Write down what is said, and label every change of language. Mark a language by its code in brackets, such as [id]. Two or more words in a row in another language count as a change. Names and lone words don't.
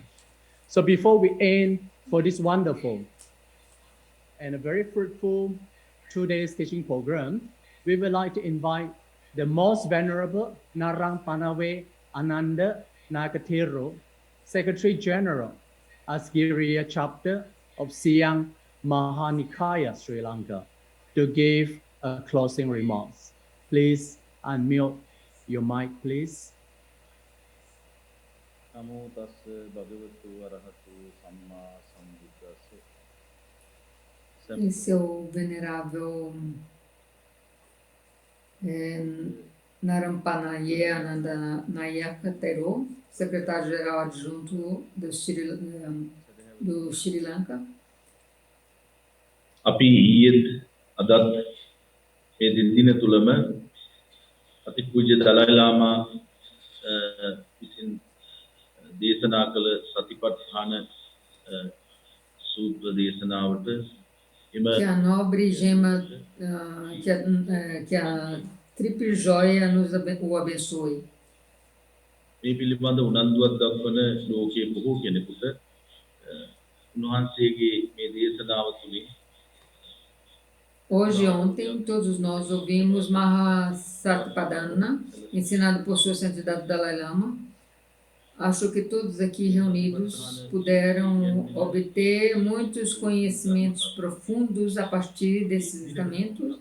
[en] So before we end for this wonderful and a very fruitful 2-day teaching program, we would like to invite the most venerable Narang Panawe Ananda Nagatero, Secretary General, Asgiriya chapter of Siang Mahanikaya, Sri Lanka, to give a closing remarks. Please unmute your mic, please. [pi] Namo tassa bhagavato arahato samma sambuddhassa. [pt] Esse é o venerável Narampanaye Ananda Nayaka Thero, secretário-geral adjunto do Sri Lanka. [si] අපි ඊයේත් අදත් මේ දින තුලම අතිපූජ්‍ය දලයි ලාමා විසින් දේශනා කළ සතිපට්ඨාන සූත්‍ර දේශනාවට [pt] Que a nobre gema, que a Triple Joia o abençoe. [si] මේ පිළිබඳ උනන්දුවක් දක්වන ලෝකයේ බොහෝ කෙනෙකුට උන්වහන්සේගේ මේ දේශනාව තුළින් [pt] Hoje e ontem, todos nós ouvimos Mahasatipadana, ensinado por Sua Santidade Dalai Lama. Acho que todos aqui reunidos puderam obter muitos conhecimentos profundos a partir desses ensinamentos.